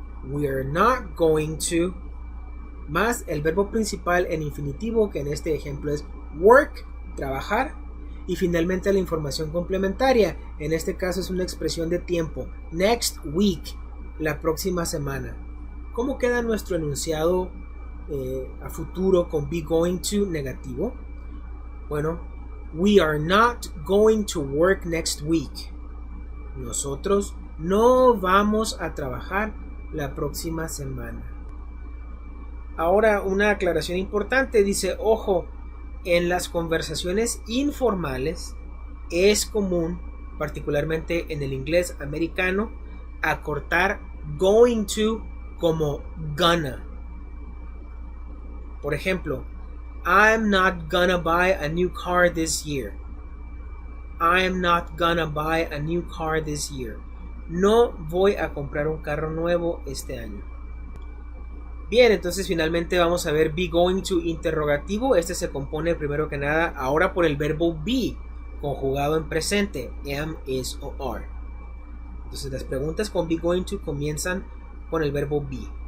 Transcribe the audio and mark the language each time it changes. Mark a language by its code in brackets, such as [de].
[en] we are not going to, [es] más el verbo principal en infinitivo, que en este ejemplo es work, trabajar, y finalmente la información complementaria, en este caso es una expresión de tiempo, [en] next week, [es] la próxima semana. ¿Cómo queda nuestro enunciado a futuro con be going to negativo? [en] Bueno, we are not going to work next week. [es] Nosotros no vamos a trabajar la próxima semana. Ahora una aclaración importante, dice, ojo, en las conversaciones informales es común, particularmente en el inglés americano, acortar going to como gonna. Por ejemplo, [en] I'm not gonna buy a new car this year. I'm not gonna buy a new car this year. [es] No voy a comprar un carro nuevo este año. Bien, entonces finalmente vamos a ver be going to interrogativo. Este se compone primero que nada ahora por el verbo be conjugado en presente, am, is o are. Entonces las preguntas con be going to comienzan con el verbo be.